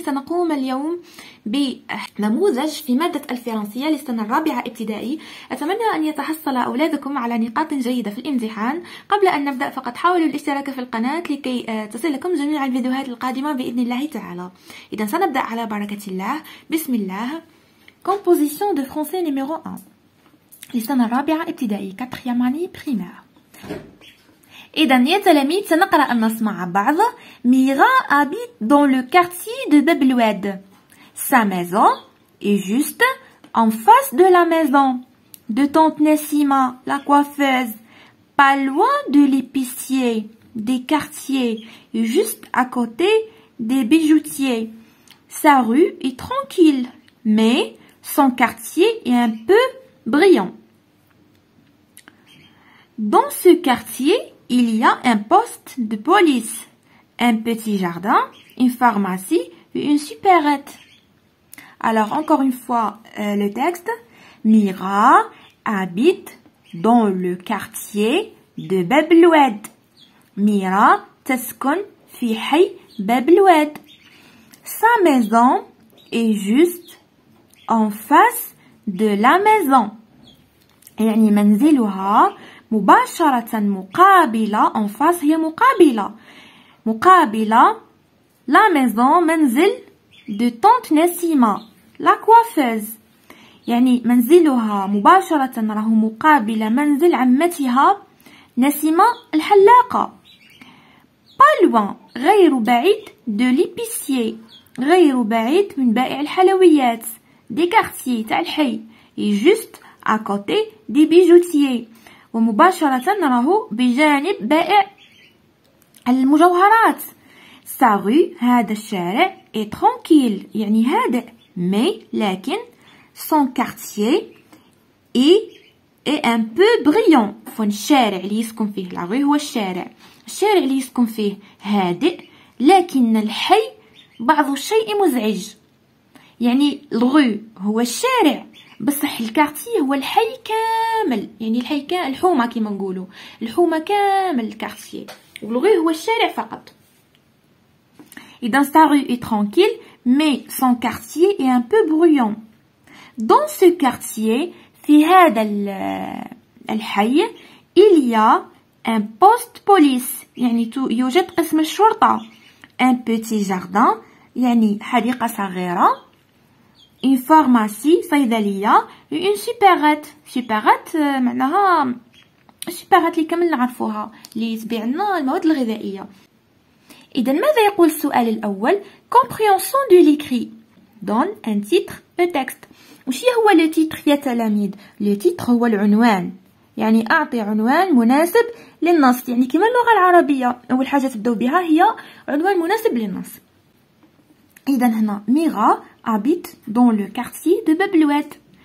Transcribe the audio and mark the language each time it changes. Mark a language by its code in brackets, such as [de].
[ar] سنقوم اليوم بنموذج في مادة الفرنسية للسنة الرابعة ابتدائي. أتمنى أن يتحصل أولادكم على نقاط جيدة في الامتحان. قبل أن نبدأ فقط حاولوا الاشتراك في القناة لكي تصلكم جميع الفيديوهات القادمة بإذن الله تعالى. إذا سنبدأ على بركة الله. بسم الله. [fr] Composition de français numéro 1 [ar] للسنة الرابعة ابتدائي [fr] 4e année primaire. [ar] إذا يا تلاميذ سنقرأ النص مع بعض. [fr] Mira habite dans le quartier de Bab-el-Oued. Sa maison est juste en face de la maison de tante Nassima, la coiffeuse, pas loin de l'épicier, des quartiers, et juste à côté des bijoutiers. Sa rue est tranquille, mais son quartier est un peu brillant. Dans ce quartier, il y a un poste de police, un petit jardin, une pharmacie et une supérette. Alors, encore une fois, le texte. Mira habite dans le quartier de Bab-el-Oued. [ar] Mira تسكن في حي باب-الواد. [fr] Sa maison est juste en face de la maison. [ar] يعني منزلها مباشرة مقابلة [fr] en face [ar] هي مقابلة [fr] la maison [ar] منزل [fr] de tante Nassima la coiffeuse. [ar] يعني منزلها مباشرة راه مقابل منزل عمتها نسيمة الحلاقة. [fr] pas loin [ar] غير بعيد [fr] de l'épicier [ar] غير بعيد من بائع الحلويات. [fr] des quartiers [ar] تاع الحي [fr] et juste à côté des bijoutiers [ar] ومباشرة راهو بجانب بائع المجوهرات. [fr] sa rue هذا الشارع est tranquille [ar] يعني هادئ [fr] mais [ar] لكن [fr] son quartier est un peu brillant. [ar] فون الشارع اللي يسكن فيه [fr] la rue [ar] هو الشارع اللي يسكن فيه هادئ لكن الحي بعض الشيء مزعج. يعني الغو هو الشارع بصح الكارتي هو الحي كامل. يعني الحي الحومة كيما نقولوا الحومة كامل الكارتي والغو هو الشارع فقط. إذا [fr] sa rue est tranquille mais son quartier est un peu bruyant. Dans ce quartier [ar] في هذا الحي [fr] il y a un poste police [ar] يعني يوجد قسم الشرطة. [fr] un petit jardin [ar] يعني حديقة صغيرة. [fr] une pharmacie [ar] صيدلية. [fr] une supérette [ar] معناها السوبرات اللي كامل نعرفوها اللي تبيع لنا المواد الغذائية. إذا ماذا يقول السؤال الأول؟ [fr] compréhension de l'écrit. donne un titre au texte. [ar] وش هو لو تيتر يا تلاميذ؟ لو تيتر هو العنوان. يعني أعطي عنوان مناسب للنص. يعني كما اللغة العربية أول حاجة تبدأ بها هي عنوان مناسب للنص. إذا هنا ميرا [fr] habite dans le quartier de Bab-el-Oued.